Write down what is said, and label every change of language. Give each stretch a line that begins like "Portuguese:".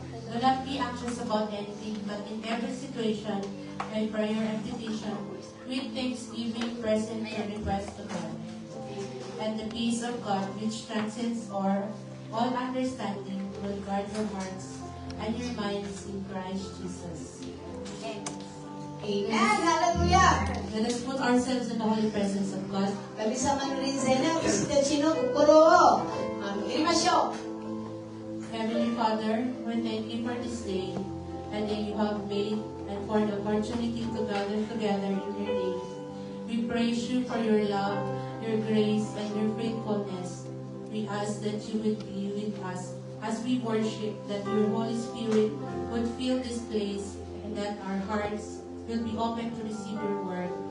English: Do not be anxious about anything, but in every situation, by prayer and petition, with thanksgiving, present your request to God. And the peace of God, which transcends all understanding, will guard your hearts and your minds in Christ Jesus. Amen! Hallelujah! Let us put ourselves in the holy presence of God.
Japanese: 神様の臨在に私たちの心を入れましょう。
English: Heavenly Father, we thank you for this day, a day you have made, and for the opportunity to gather together in your name. We praise you for your love, your grace, and your faithfulness. We ask that you would be with us as we worship, that your Holy Spirit would fill this place, and that our hearts will be open to receive your word.